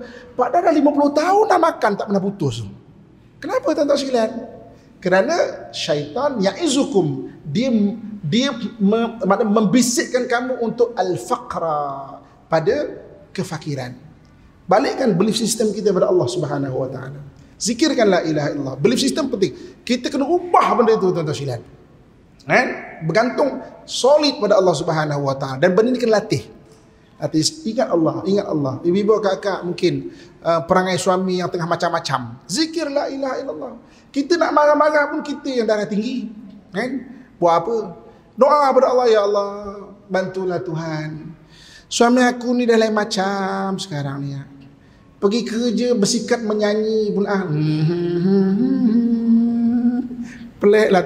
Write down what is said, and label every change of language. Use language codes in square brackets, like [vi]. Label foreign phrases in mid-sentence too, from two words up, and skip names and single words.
[ms] Padahal dah 50 tahun dah makan tak pernah putus. Kenapa tuan-tuan sekalian? Kerana syaitan ya'izukum, dia membisikkan kamu untuk al-faqra, pada kefakiran. Balikkan [en] belief system [ms] kita kepada Allah [ar] سبحانه وتعالى. Zikirkan لا إله إلا الله. [en] Belief system [ms] penting. Kita kena ubah benda itu tuan-tuan sekalian. Bergantung solid pada Allah [ar] سبحانه وتعالى, [ms] dan benda ni kena latih. Ingat Allah, ingat Allah. Ibu-ibu, kakak mungkin perangai suami yang tengah macam-macam. [ar] Zikir لا إله إلا الله. [ms] Kita nak marah-marah pun kita yang darah tinggi. Buat apa? Doa kepada Allah, ya Allah, bantulah Tuhan. Suami aku ni dah lain macam sekarang ni. Pergi kerja bersikap menyanyi pun pelik lah.